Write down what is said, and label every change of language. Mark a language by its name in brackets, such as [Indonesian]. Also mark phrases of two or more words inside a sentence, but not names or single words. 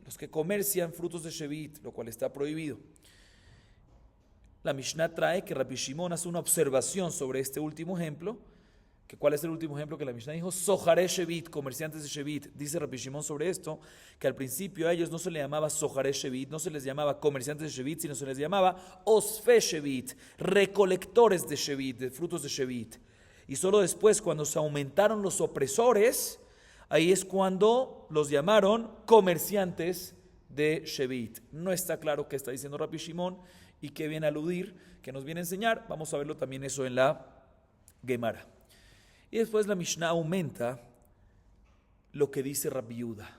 [Spanish] Los que comercian frutos de Shevit, lo cual está prohibido. La Mishnah trae que Rabbi Shimon hace una observación sobre este último ejemplo. ¿Cuál es el último ejemplo que la Mishnah dijo? [Hebrew] סוחרי שביעית, [Spanish] comerciantes de Shevit. Dice Rabbi Shimon sobre esto, que al principio a ellos no se les llamaba [Hebrew] סוחרי שביעית, [Spanish] no se les llamaba comerciantes de Shevit, sino se les llamaba [Hebrew] אוספי שביעית, [Spanish] recolectores de Shevit, de frutos de Shevit. Y solo después, cuando se aumentaron los opresores, ahí es cuando los llamaron comerciantes de Shevit. No está claro qué está diciendo Rabbi Shimon y qué viene a aludir, qué nos viene a enseñar. Vamos a verlo también eso en la Gemara. Y después la Mishnah aumenta lo que dice Rabbi Yehuda.